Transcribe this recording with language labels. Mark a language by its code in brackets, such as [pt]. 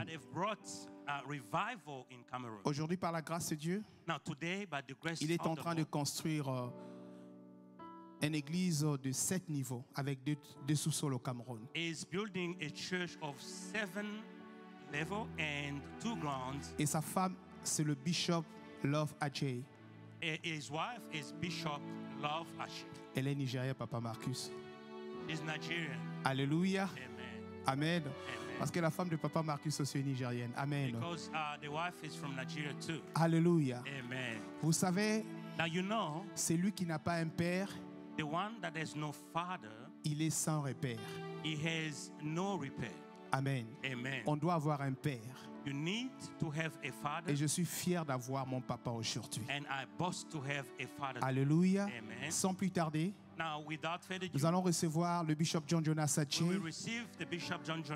[en] And they've brought a revival in Cameroon. [fr] Aujourd'hui, par la grâce de Dieu, [en] Now today, by the grace [fr] il est en [en] of the [fr] train de [en] Lord, [fr] construire une église de 7 niveaux avec deux sous-sols au Cameroun. [en] is building a church of 7 level and 2 grounds. [fr] Et sa femme, c'est le bishop Love Aceh. [en] His wife is Bishop Love Ashi. [fr] Elle est nigérienne, papa Marcus. [en] She's Nigerian. Alléluia. Amen. Amen. Amen. [fr] Parce que la femme de papa Marcus aussi est nigérienne. Amen. [en] Because the wife is from Nigeria too. Alléluia. Amen. [fr] Vous savez, [en] Now you know, [fr] c'est lui qui n'a pas un père, [en] the one that has no father, [fr] il est sans repère. [en] he has no repair. Amen. Amen. [fr] On doit avoir un père. [en] You need to have a father, [fr] Et je suis fier d'avoir mon papa aujourd'hui. [en] and I boast to have a father. Alléluia. Amen. [fr] Sans plus tarder, [en] Now, without further [fr] nous [en] ado, [fr] allons recevoir le bishop John Jonas [en] we [fr] Aceh. [en] will receive the Bishop John Jonas.